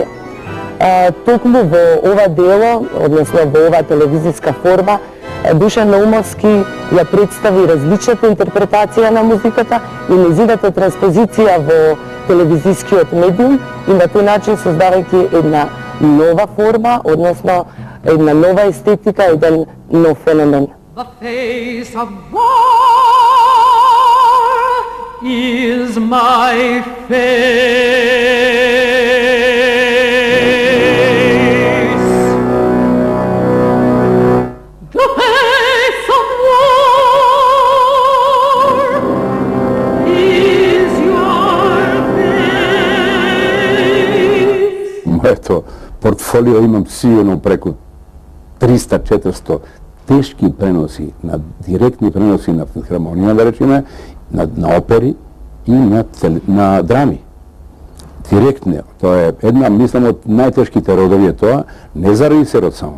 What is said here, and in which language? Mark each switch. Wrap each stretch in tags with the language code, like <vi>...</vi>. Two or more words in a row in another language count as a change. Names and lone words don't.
<mk>Токму во ова дело, односно во ова телевизиска форма, Душан Наумовски ја представи различната интерпретација на музиката и нејзината транспозиција во телевизискиот медиум и на тој начин создавајќи една нова форма, односно една нова естетика, еден нов феномен.</mk> <en>The face of war is my face. The face of war is your face.</en> <mk>Моето портфолио имам сигурно преку 300-400 тешки преноси, на директни преноси на филхармонија, да речеме, на опери и на драми. Директно. Тоа е една, мислам, од најтешките родови е тоа, не за режисерот само.</mk>